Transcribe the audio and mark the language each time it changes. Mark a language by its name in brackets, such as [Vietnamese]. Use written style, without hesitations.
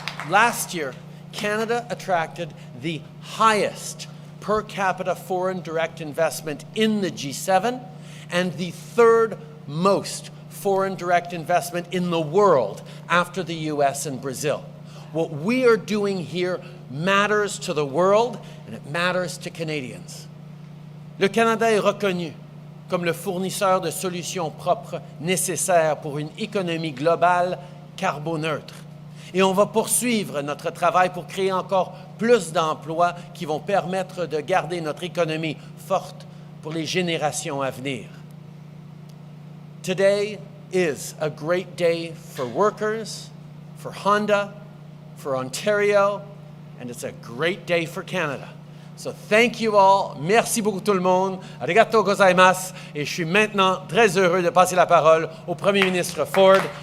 [English] Last year, Canada attracted the highest per capita foreign direct investment in the G7 and the 3rd most foreign direct investment in the world after the US and Brazil. What we are doing here matters to the world and it matters to Canadians. [French] Le Canada est reconnu comme le fournisseur de solutions propres nécessaires pour une économie globale carboneutre. Et on va poursuivre notre travail pour créer encore plus d'emplois qui vont permettre de garder notre économie forte pour les générations à venir. [English] Today is a great day for workers, for Honda, for Ontario, and it's a great day for Canada. So thank you all. [French] Merci beaucoup tout le monde. [Japanese] Arigato gozaimasu. [French] Et je suis maintenant très heureux de passer la parole au Premier ministre Ford.